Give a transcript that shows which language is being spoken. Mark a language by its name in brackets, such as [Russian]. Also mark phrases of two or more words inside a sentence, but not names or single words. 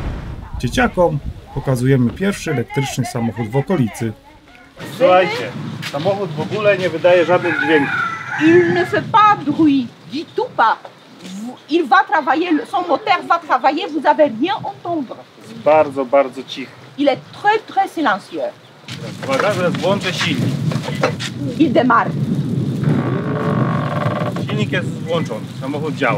[Polish] Dzieciakom pokazujemy pierwszy elektryczny samochód w okolicy. Słuchajcie, samochód w ogóle nie wydaje żadnych dźwięków. [French] Il ne fait pas bruit, du tout pas. Il va travailler, son moteur va travailler, vous allez rien entendre. [Polish] Jest bardzo, bardzo cichy. [French] Il est très très silencieux. [Polish] Uwaga, zaraz włączę silnik. [French] Il démarre. [Polish] Silnik jest włączony, samochód działa.